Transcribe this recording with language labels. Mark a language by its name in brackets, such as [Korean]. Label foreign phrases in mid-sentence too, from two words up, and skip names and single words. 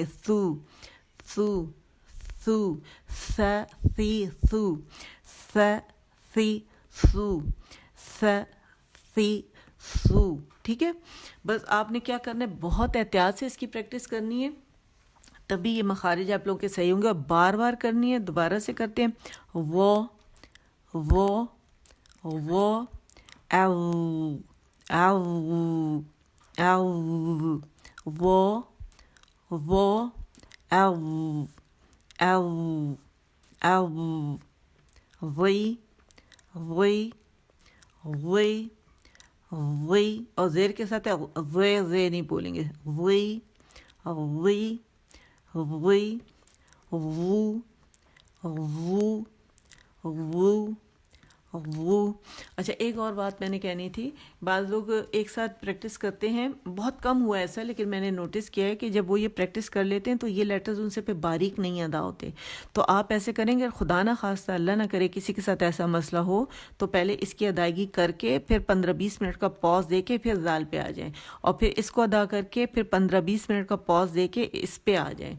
[Urdu] سو سو سو, سا سی سو, سا سی سو, سا سی سو, ٹھیک ہے. بس آپ نے کیا کرنا ہے, بہت احتیاط سے اس کی پریکٹس کرنی ہے, تبھی یہ مخارج آپ لوگوں کے صحیح ہوں گے. اور بار بار کرنی ہے. دوبارہ سے کرتے ہیں. وہ او او او, وہ او او او, وی وی وی وی, اور زیر کے ساتھ زے نہیں بولیں گے, وی وی وی وو وو وو وہ. اچھا ایک اور بات میں نے کہنی تھی, بعض لوگ ایک ساتھ پریکٹس کرتے ہیں, بہت کم ہوا ایسا, لیکن میں نے نوٹس کیا ہے کہ جب وہ یہ پریکٹس کر لیتے ہیں تو یہ لیٹرز ان سے پہ باریک نہیں ادا ہوتے. تو آپ ایسے کریں گے, خدا نہ خواستہ اللہ نہ کرے کسی کے ساتھ ایسا مسئلہ ہو, تو پہلے اس کی ادائیگی کر کے پھر 15-20 منٹ کا پاز دے کے پھر زال پہ آ جائیں, اور پھر اس کو ادا کر کے پھر 15-20 منٹ کا پاز دے کے اس پہ آ جائیں.